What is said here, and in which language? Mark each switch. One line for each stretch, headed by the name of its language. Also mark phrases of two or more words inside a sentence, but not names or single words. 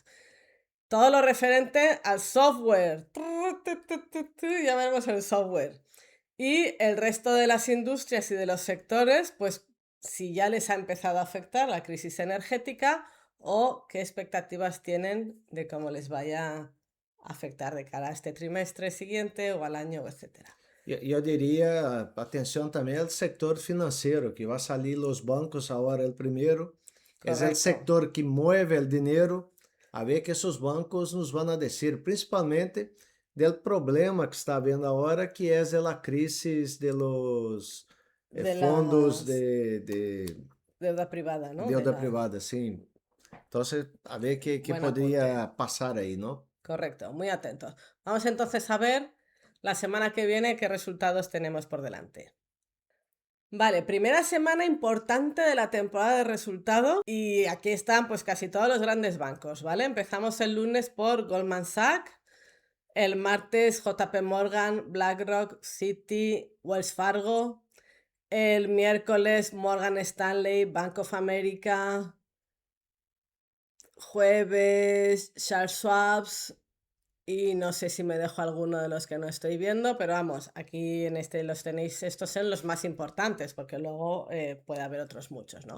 Spanish: Todo lo referente al software, ya veremos el software. Y el resto de las industrias y de los sectores, pues si ya les ha empezado a afectar la crisis energética o qué expectativas tienen de cómo les vaya afectar de cara a este trimestre siguiente o al año, etcétera.
Portuguese: Eu diria, atenção também ao setor financeiro, que vai sair os bancos agora o primeiro. É o
Spanish: Correcto.
Portuguese: setor que move o dinheiro. A ver que esses bancos nos vão a dizer, principalmente do problema que está havendo agora, que é a crise
Spanish: de los De fondos las de deuda privada, ¿no? De deuda la... privada,
Portuguese: sim. Então, a ver que
Spanish: Buen apunte.
Portuguese: poderia passar aí, não?
Spanish: Correcto, muy atentos. Vamos entonces a ver la semana que viene qué resultados tenemos por delante. Vale, primera semana importante de la temporada de resultados y aquí están pues casi todos los grandes bancos, ¿vale? Empezamos el lunes por Goldman Sachs, el martes JP Morgan, BlackRock, Citi, Wells Fargo, el miércoles Morgan Stanley, Bank of America, jueves Charles Schwab y no sé si me dejo alguno de los que no estoy viendo, pero vamos, aquí en este los tenéis, estos son los más importantes porque luego puede haber otros muchos, ¿no?